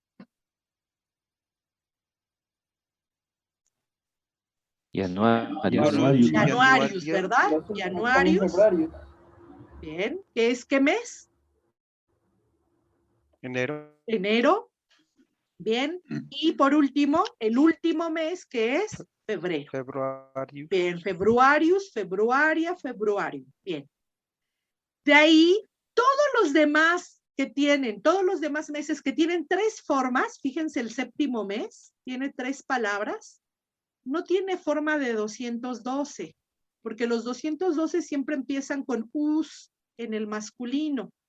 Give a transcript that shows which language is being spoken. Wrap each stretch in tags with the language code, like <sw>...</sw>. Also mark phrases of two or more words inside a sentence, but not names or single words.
<es>Januarius, ¿verdad? Januarius. Bien, ¿qué es qué mes? Enero. Bien, y por último, el último mes que es febrero. Bien,</es> <la>februarius, februaria, februario.</la> <es>Bien. De ahí, todos los demás meses que tienen tres formas, fíjense, el séptimo mes tiene tres palabras, no tiene forma de 212, porque los 212 siempre empiezan con us en el masculino.</es>